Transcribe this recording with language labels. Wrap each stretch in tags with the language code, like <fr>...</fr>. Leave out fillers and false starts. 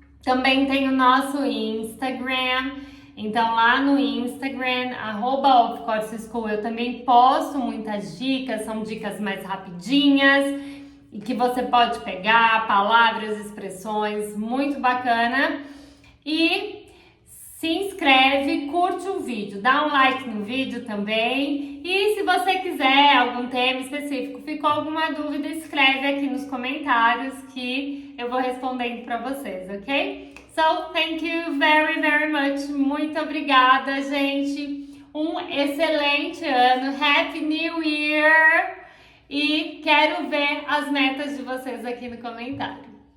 <pt>Também tem o nosso Instagram. Então lá no Instagram, @ofcourseschool, eu também posto muitas dicas, são dicas mais rapidinhas e que você pode pegar, palavras, expressões, muito bacana. E se inscreve, curte o vídeo, dá um like no vídeo também. E se você quiser algum tema específico, ficou alguma dúvida, escreve aqui nos comentários que eu vou respondendo para vocês, ok?</pt> <en>So, thank you very, very much.</en> <pt>Muito obrigada, gente. Um excelente ano.</pt> <en>Happy New Year!</en> <pt>E quero ver as metas de vocês aqui no comentário.</pt>